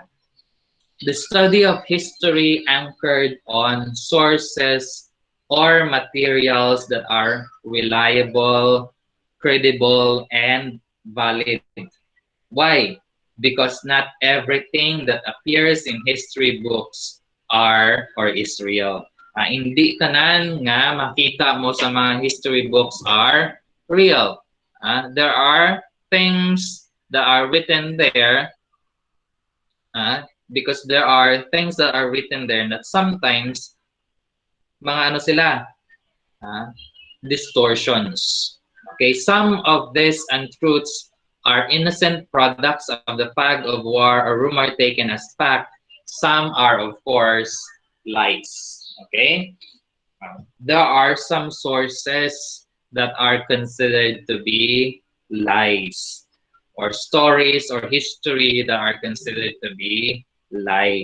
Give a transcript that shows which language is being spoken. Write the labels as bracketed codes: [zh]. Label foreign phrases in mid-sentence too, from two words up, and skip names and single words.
[en] The study of history anchored on sources or materials that are reliable, credible, and valid. Why? Because not everything that appears in history books are or is real. [hil] Hindi tanan nga makita mo sa mga [en] history books are real. There are things that are written there, because there are things that are written there that sometimes [hil] mga ano sila, [en] distortions. Okay, some of these untruths are innocent products of the fag of war or rumor taken as fact. Some are, of course, lies. Okay, there are some sources that are considered to be lies, or stories or history that are considered to be lie.